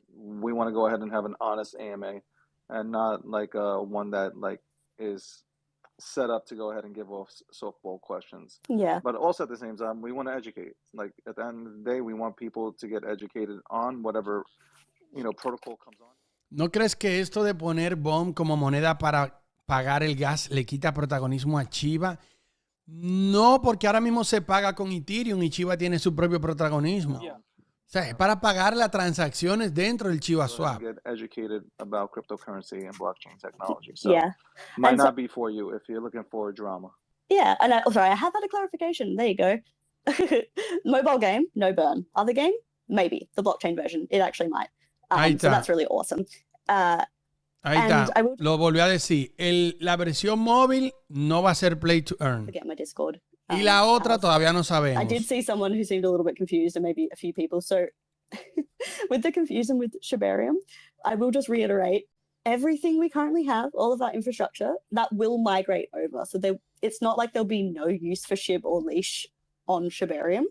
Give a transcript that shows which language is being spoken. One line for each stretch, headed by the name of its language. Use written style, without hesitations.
English: We want to go ahead and have an honest AMA and not like one that like is set up to go ahead and give off softball questions. Yeah. But also at the same time, we want to educate. Like at the end of the day, we want people to get educated on whatever, protocol comes on.
Spanish: ¿No crees que esto de poner BOM como moneda para pagar el gas le quita protagonismo a Shiba? No, porque ahora mismo se paga con Ethereum y Shiba tiene su propio protagonismo.
English: Yeah.
Spanish: O sea, es para pagar las transacciones dentro del Shiba Swap.
English: Get educated about cryptocurrency and blockchain technology. So Yeah. might not be for you if you're looking for drama. Yeah, and I have had a clarification. There you go. Mobile game, no burn. Other game, maybe. The blockchain version, it actually might. So that's really awesome.
Spanish: Ahí está. Lo volvió a decir. La versión móvil no va a ser Play to Earn.
English: Forget my Discord.
Spanish: Y la otra todavía no sabemos.
English: I did see someone who seemed a little bit confused, and maybe a few people. So with the confusion with Shibarium, I will just reiterate, everything we currently have, all of our infrastructure, that will migrate over. So it's not like there'll be no use for SHIB or leash on Shibarium.